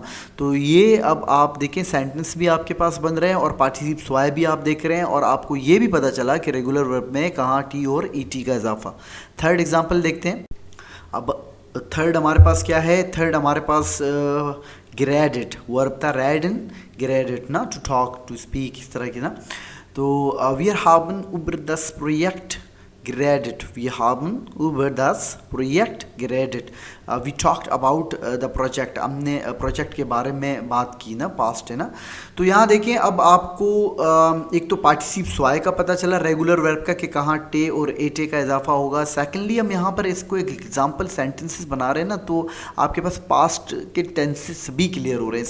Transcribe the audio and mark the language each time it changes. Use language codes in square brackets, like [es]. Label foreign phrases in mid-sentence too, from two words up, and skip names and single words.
[hi] तो ये अब आप देखें सेंटेंस भी आपके पास बन रहे हैं और [de] Partizip zwei [hi] भी आप देख रहे हैं, और आपको ये भी पता चला कि [en] regular verb [hi] में कहाँ टी और ई टी का इजाफा। [en] third example [hi] देखते हैं। अब थर्ड हमारे पास क्या है, थर्ड हमारे पास ग्रेडिट वर्ब था, रेडन, ग्रेडिट ना, [en] to talk, to speak, [hi] इस तरह की ना। [de] तो wir haben über das Projekt geredet, wir haben über das Projekt geredet, [en] we talked about the project, [hi] हमने प्रोजेक्ट के बारे में बात की ना, पास्ट है ना। तो यहाँ देखें, अब आपको एक तो [de] Partizip zwei [hi] का पता चला [en] regular verb [hi] का कि कहाँ टे और ए टे का इजाफा होगा। सेकेंडली हम यहाँ पर इसको एक [en] example sentences [hi] बना रहे हैं ना, तो आपके पास पास्ट के टेंसेस भी क्लियर हो रहे हैं।